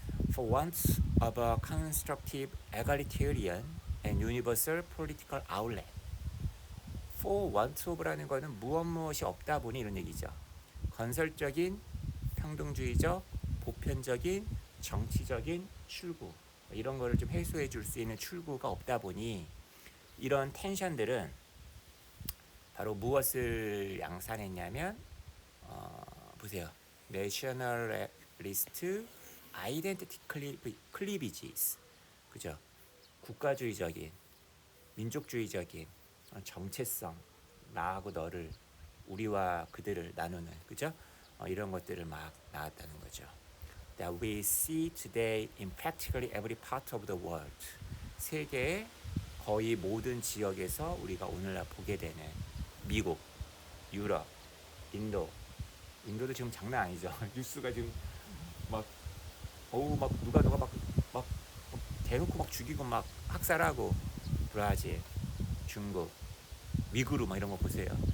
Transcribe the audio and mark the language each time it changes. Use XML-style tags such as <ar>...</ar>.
<en>For want of a constructive, egalitarian, and universal political outlet. For want of</en> <ko>라는 거는 무엇이 없다 보니 이런 얘기죠. 건설적인, 평등주의적, 보편적인, 정치적인 출구 이런 거를 좀 해소해 줄 수 있는 출구가 없다 보니 이런 텐션들은 바로 무엇을 양산했냐면 보세요.</ko> <en>Nationalist Identity Cleavages,</en> <ko>그죠? 국가주의적인, 민족주의적인 정체성, 나하고 너를, 우리와 그들을 나누는, 그죠? 이런 것들을 막 나왔다는 거죠.</ko> <en>That we see today in practically every part of the world.</en> <ko>세계의 거의 모든 지역에서 우리가 오늘날 보게 되는 미국, 유럽, 인도도 지금 장난 아니죠. 뉴스가 지금 막 막 누가 막 대놓고 막 죽이고 막 학살하고, 브라질, 중국, 미그루 막 이런 거 보세요.</ko>